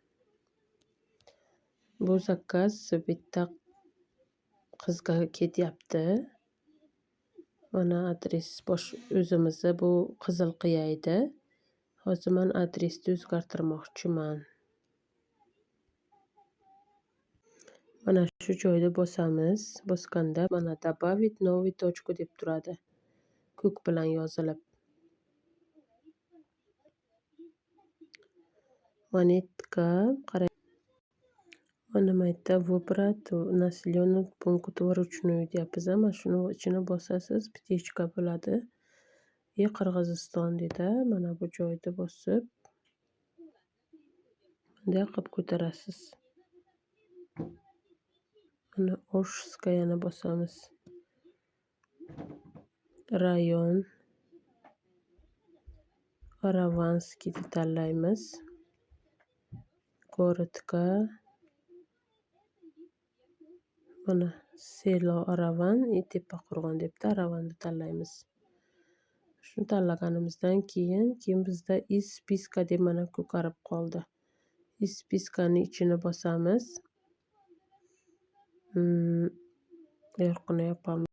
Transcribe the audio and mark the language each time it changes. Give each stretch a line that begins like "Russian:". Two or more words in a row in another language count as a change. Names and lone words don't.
Uzbek: Bu zakaz bitta qizga ketyapti. Mana adres o'zimizni bu Qizilqiya edi. Hozir men adresni o'zgartirmoqchiman. Mana shu joyda bosamiz. Bosganda mana
Russian: добавить новую точку
Uzbek: deb turadi. Ko'k bilan yozilib. Monetka qarang. Mana bu yerda
Russian: выбрать населенный пункт вручную
Uzbek: deyapmiz. Mana shuni ichini bosasiz, птичка bo'ladi. Qirg'iziston dedi. Mana bu joyda bosib bunday qilib ko'tarasiz. Mana Oshskayani bosamiz. Rayon Aravanskiyni tanlaymiz. Gorodga mana Selo Aravan, Tepaqo'rg'on debdi. Aravanni tanlaymiz. Shuni tanlaganimizdan keyin bizda
Russian: из списка
Uzbek: deb mana ko'karib qoldi.
Russian: Из спискani
Uzbek: ichini bosamiz. Yorqini yopamiz.